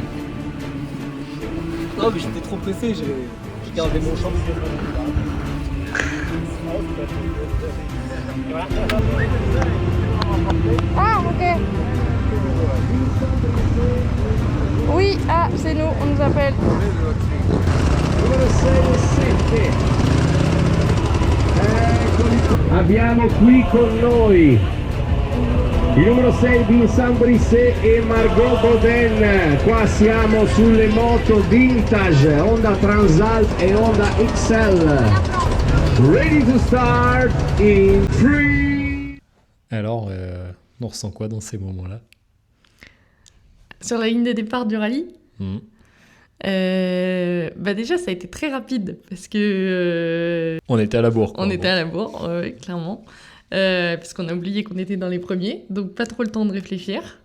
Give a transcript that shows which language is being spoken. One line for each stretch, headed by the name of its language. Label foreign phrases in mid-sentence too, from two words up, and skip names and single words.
French: Non, mais j'étais trop pressé, j'ai gardé mon champ. Ah, ok. Oui, ah, c'est nous, on nous appelle.
Italian: Abbiamo qui con noi il numero 6 Vincent Brisset e Margot Boden. Qua siamo sulle moto vintage Honda Transalp e Honda XL.
English: Ready to start in 3.
French: Alors, on ressent quoi dans ces moments-là? Sur la ligne de départ du rallye, bah déjà ça a été très rapide parce que On était à la bourre. on était à la bourre, clairement, parce qu'on a oublié qu'on était dans les premiers, donc pas trop le temps de réfléchir.